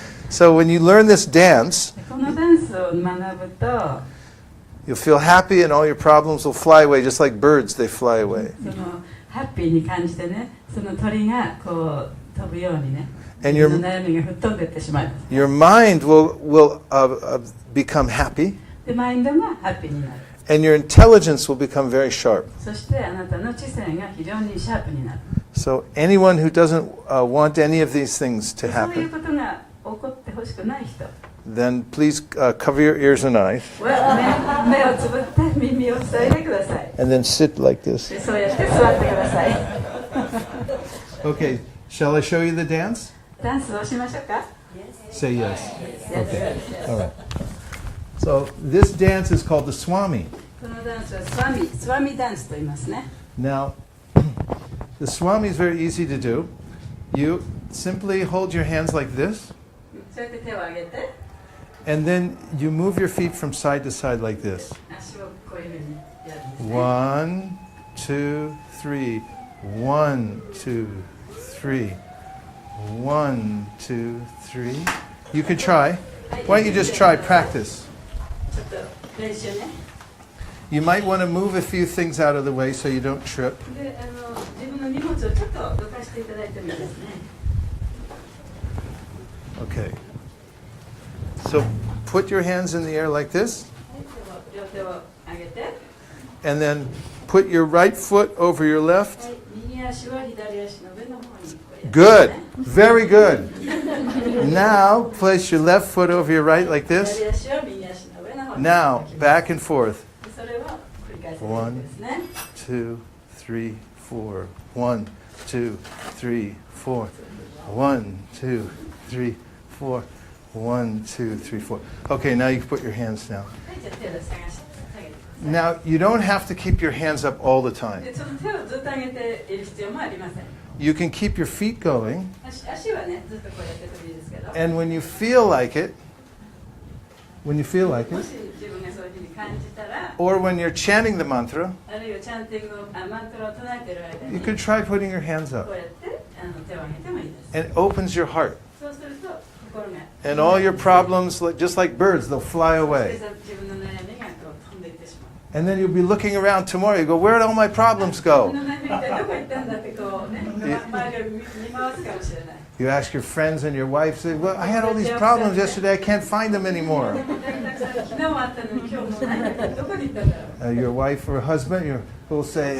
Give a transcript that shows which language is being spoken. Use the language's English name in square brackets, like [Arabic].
[English] So when you learn this dance, [Japanese] このダンスを学ぶと [English] you'll feel happy and all your problems will fly away, just like birds, they fly away. [Japanese] そのハッピーに感じてねその鳥がこう飛ぶようにね [English] And [Japanese] 自分の悩みが吹っ飛んでいってしまう。 [English] your mind will become happy, [Japanese] でマインドがハッピーになる。 [English] and your intelligence will become very sharp. [Japanese] そしてあなたの知性が非常にシャープになる。 [English] So anyone who doesn't want any of these things to [Japanese] そういう [English] happen, [Japanese] ことが起こってほしくない人 [English] then please cover your ears and eyes, [Japanese] は目をつぶって耳を塞いでください。 [English] and then sit like this. [Japanese] でそうやって座ってください。 [English] Okay, shall I show you the dance? [Japanese] ダンスをしましょうか？ [English] Say yes. Okay, all right. So this dance is called the Swami. [Japanese] このダンスはスワミダンスと言いますね。 [English] Now, the Swami is very easy to do. You simply hold your hands like this, [Japanese] そうやって手を上げて [English] and then you move your feet from side to side like this. [Japanese] 足をこういうふうにやるんですね。 [English] 1, 2, 3. 1, 2, 3. 1, 2, 3. You can try. Why don't you just try practice? [Japanese] ちょっと練習ね。 [English] You might want to move a few things out of the way so you don't trip. [Japanese] で自分の荷物をちょっとどかしていただいてもいいですね。 [English] Okay. So put your hands in the air like this, [Japanese] 両手を上げて、 [English] and then put your right foot over your left. [Japanese] 右足は左足の上の方にこうやって [English] Good. Very good. Now place your left foot over your right like [Japanese] 左 [English] this. [Japanese] 足は右足の上の方に [English] Now back and forth. [Japanese] それを繰り返していくんですね。 [English] 2, 3, 4. 1, 2, 3, 4. 1, 2, 3, 4. 1, 2, 3, 4. Okay, now you can put your hands down. [Japanese] はい、じゃあ手を下げてください。 [English] Now you don't have to keep your hands up all the [Japanese] で [English] time. [Japanese] その手をずっと上げている必要もありません。 [English] You can keep your feet going, [Japanese] 足はねずっとこうやっててもいいですけど、 [English] and when you feel like it, [Japanese] もし自分がそういうふうに感じたら、 [English] or when you're chanting the mantra, [Japanese] あるいはチャンティングのマントラを唱えている間 [English] you [Japanese] に [English] could try putting your hands [Japanese] こ [English] up. [Japanese] うやって手を上げてもいいです。 [English] And it opens your heart. [Japanese] そうすると心が [English] And all your problems, just like birds, they'll fly [Japanese] 自 [English] away. [Japanese] 分の悩みがこう飛んでいってしまう。 [English] And then you'll be looking around tomorrow. You go, where did all my problems [Japanese] 自 [English] go? [Japanese] 分の悩みがどこ行ったんだってこうね、周りを見回すかもしれない。 [English] You ask your friends and your wife, say, well, I had all these problems yesterday. I can't find them anymore. [Japanese] 昨日はあったのに今日もうないんだけどどこに行ったんだろう。 [English] Your wife or husband will say,